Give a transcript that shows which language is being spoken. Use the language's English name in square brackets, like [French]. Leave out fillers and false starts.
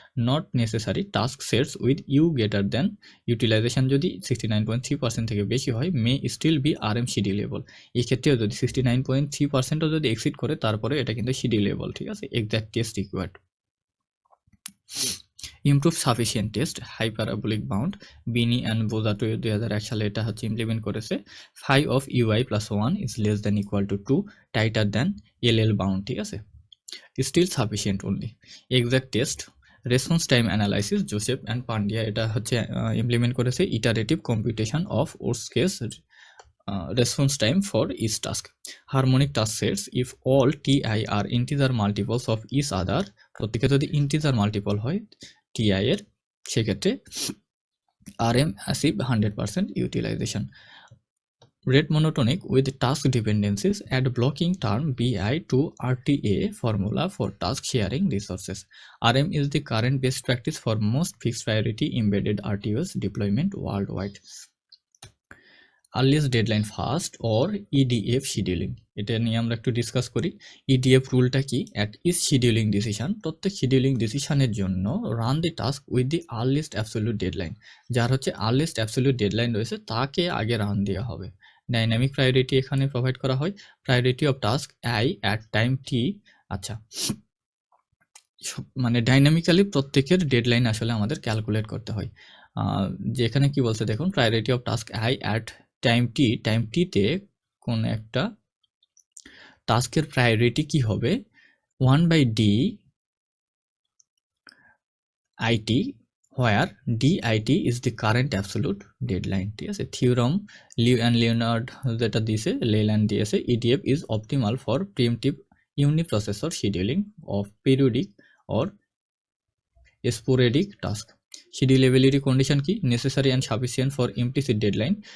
[English] not necessary task sets with you greater than utilization [Bangla] যদি 69.3% থেকে বেশি হয়, [English] May still be RM schedulable. [Bangla] এই ক্ষেত্রেও যদি 69.3%ও যদি এক্সিড করে, তারপরে এটা কিন্তু শিডিউলেবল, ঠিক আছে। [English] Exact test required. Improve sufficient test হাইপারাবোলিক bound, বিনি and বোজাটো [Bangla] 2001 সালে এটা হচ্ছে ইমপ্লিমেন্ট করেছে। [English] 5 of UI plus 1 is less than equal to 2 tighter than LL bound, [Bangla] ঠিক আছে। [English] Still sufficient only. Exact test response time analysis Joseph and Pandya [Bangla] এটা হচ্ছে implement করেছে। [English] Iterative computation of worst case response time for each task. Harmonic task sets if all TI are integer multiples of each other, [Bangla] প্রত্যেকে যদি integer multiple হয় TI এর, [English] সেক্ষেত্রে RM achieve 100% utilization. Rate monotonic with task dependencies, add blocking term BI to RTA formula for task sharing resources. RM is the current best practice for most fixed priority embedded RTOS deployment worldwide. [Bangla] Earliest deadline first or EDF scheduling, এটা নিয়ে আমরা একটু discuss করি। EDF রুলটা কি, [English] at each scheduling decision, [Bangla] প্রত্যেক scheduling ডিসিশনের জন্য [English] Run the task with the earliest absolute deadline. [Bangla] যার হচ্ছে আর্লিয়েস্ট অ্যাবসলিউট ডেডলাইন রয়েছে, তাকে আগে রান দেওয়া হবে। ডাইনামিক প্রায়োরিটি এখানে প্রোভাইড করা হয়। [English] priority of task I at time T, [Bangla] আচ্ছা, মানে ডাইনামিক্যালি প্রত্যেকের ডেডলাইন আসলে আমাদের ক্যালকুলেট করতে হয়। যেখানে কি বলছে দেখুন, [English] priority of task I at time T, [Bangla] time T তে কোন একটা টাস্কের প্রায়োরিটি কি হবে [English] 1/d it where dit is the current absolute deadline, [Bangla] ঠিক আছে। [English] theorem Liu and Leonard [Bangla] যেটা দিয়েছে, লেল্যান্ড দিয়েছে, [English] EDF is optimal for preemptive uniprocessor scheduling of periodic or sporadic task. [Bangla] শিডিউলেবিলিটি condition কি? [English] Necessary and sufficient for implicit deadline.